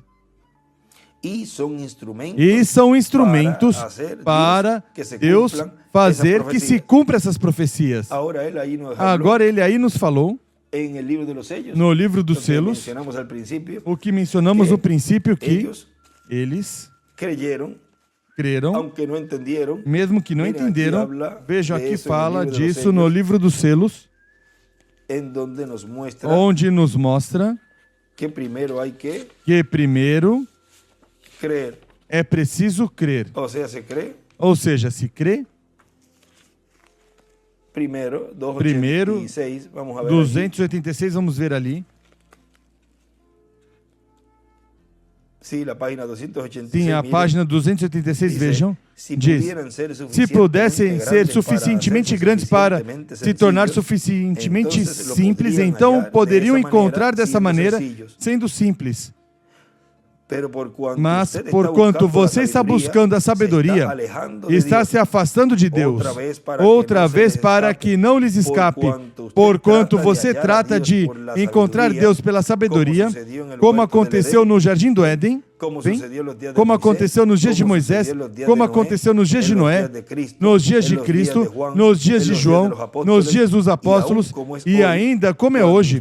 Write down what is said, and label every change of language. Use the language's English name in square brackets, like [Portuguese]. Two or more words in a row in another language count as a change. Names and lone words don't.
[Portuguese] E são instrumentos para Deus fazer que se cumpra essas profecias. Agora ele aí nos falou, no livro dos selos, o que mencionamos no princípio, que eles creram, [Spanish] aunque no entendieron. [Portuguese] mesmo que não [Spanish] Miren, aqui [Portuguese] entenderam. [Spanish] habla [Portuguese] Vejam, [Spanish] de [Portuguese] aqui [Spanish] eso en el [Portuguese] fala [Spanish] libro de los [Portuguese] disso no [Spanish] Hechos, [Portuguese] livro dos selos, [Spanish] en donde nos muestra [Portuguese] onde nos mostra [Spanish] que primero hay que [Portuguese] que primeiro [Spanish] creer. [Portuguese] é preciso crer. [Spanish] O sea, se cree. [Portuguese] Ou seja, se crê, [Spanish] Primero, [Portuguese] primeiro, [Spanish] 286, vamos a ver. Aqui. [Portuguese] 286, vamos ver ali. Sim, a página 286. Sim, a [Spanish] miren, [Portuguese] página 286, [Spanish] dice, [Portuguese] vejam, diz: se pudessem ser suficientemente grandes para se tornar suficientemente simples, então poderiam encontrar dessa maneira, sendo simples. Mas, porquanto você está buscando a sabedoria, está se afastando de Deus, outra vez para que não lhes escape, porquanto você trata de encontrar Deus pela sabedoria, como aconteceu no Jardim do Éden, bem, como aconteceu nos dias de Moisés, como aconteceu nos dias de Noé, nos dias de Cristo, nos dias de João, nos dias dos apóstolos, e ainda como é hoje.